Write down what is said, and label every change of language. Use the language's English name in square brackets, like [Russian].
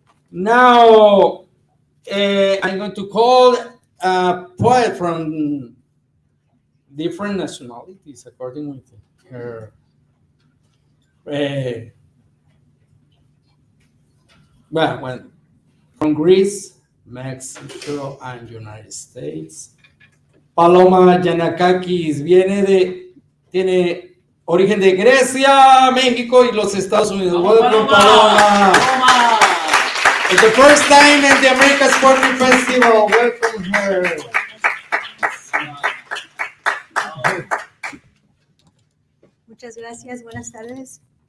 [English] Now, I'm going to call a poet from different nationalities, according with her. Well, from Greece, Mexico, and United States. [Spanish] Paloma Yanakakis tiene origen de Grecia, México y los Estados Unidos. [English] Welcome, Paloma. It's the first time in the America's Poetry Festival. Welcome her. [Spanish] Muchas gracias. Buenas tardes.